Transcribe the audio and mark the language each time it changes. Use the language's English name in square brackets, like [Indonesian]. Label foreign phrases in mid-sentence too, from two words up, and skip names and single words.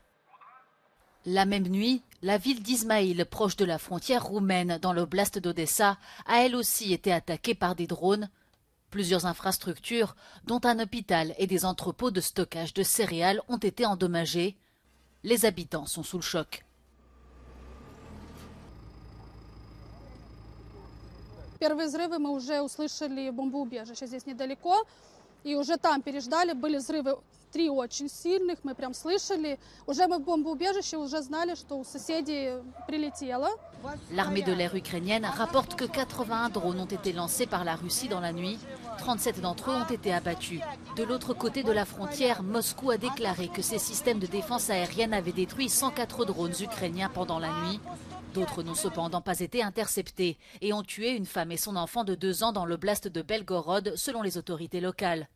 [French] La même nuit, la ville d'Izmaïl, proche de la frontière roumaine, dans l'oblast d'Odessa, a elle aussi été attaquée par des drones. Plusieurs infrastructures, dont un hôpital et des entrepôts de stockage de céréales, ont été endommagés. Les habitants sont sous le choc. [Russian] Первые взрывы мы уже услышали в бомбоубежище здесь недалеко, и уже там переждали, были взрывы 3 очень сильных, мы прям слышали. Уже мы в бомбоубежище уже знали, что у соседей прилетело. [French] L'armée de l'air ukrainienne rapporte que 81 drones ont été lancés par la Russie dans la nuit. 37 d'entre eux ont été abattus. De l'autre côté de la frontière, Moscou a déclaré que ses systèmes de défense aérienne avaient détruit 104 drones ukrainiens pendant la nuit. D'autres n'ont cependant pas été interceptés et ont tué une femme et son enfant de 2 ans dans l'oblast de Belgorod, selon les autorités locales.